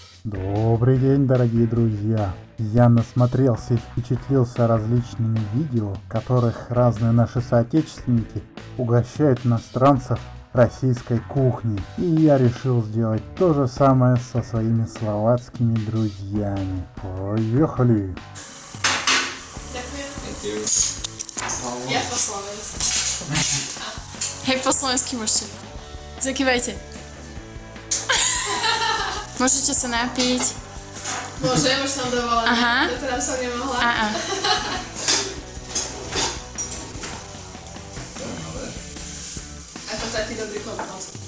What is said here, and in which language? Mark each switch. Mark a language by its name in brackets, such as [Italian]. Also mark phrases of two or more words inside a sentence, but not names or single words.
[Russian] Добрый день, дорогие друзья! Я насмотрелся и впечатлился различными видео, в которых разные наши соотечественники угощают иностранцев российской кухней. И я решил сделать то же самое со своими словацкими друзьями. Поехали! [Slovak] Ďakujem. Ja po slovensky. Hej, po slovensky môžete. Zakývajte. Môžete sa napiť. Môžem, už som dovolená. Aha. Doteraz som nemohla. Ako taký dobrý kompot.